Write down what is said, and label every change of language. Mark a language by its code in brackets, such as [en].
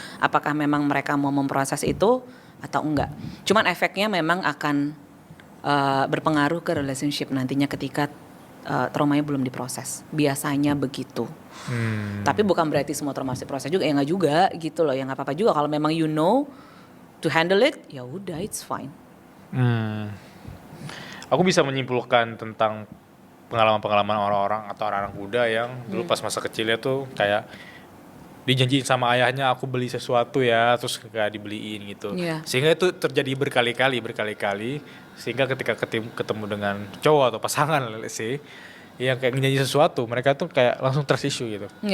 [id] Apakah memang mereka mau memproses itu atau enggak? Cuman efeknya memang akan berpengaruh ke relationship nantinya ketika traumanya belum diproses. Biasanya begitu. Tapi bukan berarti semua trauma harus diproses juga. Ya nggak juga gitu loh. Ya nggak apa-apa juga. Kalau memang [en] you know to handle it, [id] ya udah, [en] it's fine. [id] Aku bisa menyimpulkan tentang pengalaman-pengalaman orang-orang atau anak-anak muda yang dulu pas masa kecilnya tuh kayak dijanjiin sama ayahnya aku beli sesuatu ya, terus gak dibeliin gitu. Sehingga itu terjadi berkali-kali sehingga ketika ketemu dengan cowok atau pasangan [en] let's say [id] yang kayak ngejanji sesuatu, mereka tuh kayak langsung trust issue gitu.